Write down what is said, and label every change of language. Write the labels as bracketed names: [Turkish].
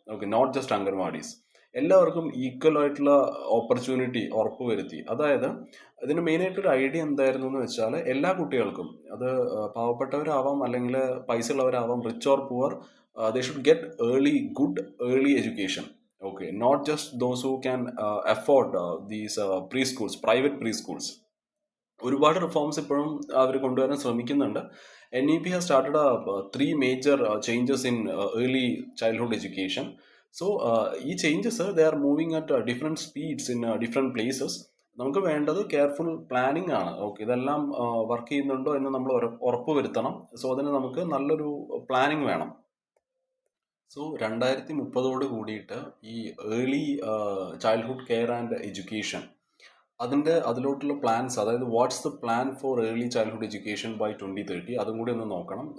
[English] Okay, not just anganwadis. [Malayalam] എല്ലാവർക്കും equal ആയിട്ടുള്ള opportunity ഉറപ്പുവരുത്തി. അതായത് ഇതിന് മെയിനായിട്ടൊരു ഐഡിയ എന്തായിരുന്നു എന്ന് വെച്ചാൽ, എല്ലാ കുട്ടികൾക്കും, അത് പാവപ്പെട്ടവരാവാം അല്ലെങ്കിൽ പൈസ ഉള്ളവരാവാം, [English] Rich or poor, they should get good early education. Okay, not just those who can afford these preschools, private preschools. [Malayalam] ഒരുപാട് റിഫോംസ് ഇപ്പോഴും അവർ കൊണ്ടുവരാൻ ശ്രമിക്കുന്നുണ്ട്. [English] NEP has started 3 major changes in early childhood education. So ഈ changes they are moving at different speeds in different places. [Malayalam] നമുക്ക് വേണ്ടത് careful planning ആണ്. Okay, ഇതെല്ലാം work ചെയ്യുന്നുണ്ടോ എന്ന് നമ്മൾ ഉറപ്പ് വരുത്തണം. സോ അതിന് നമുക്ക് നല്ലൊരു പ്ലാനിങ് വേണം. 2030 കൂടിയിട്ട് ഈ early childhood care and education അതിലോട്ടുള്ള plans, അതായത് [English] what's the plan for early childhood education by 2030, [Malayalam] അതും കൂടി ഒന്ന് നോക്കണം.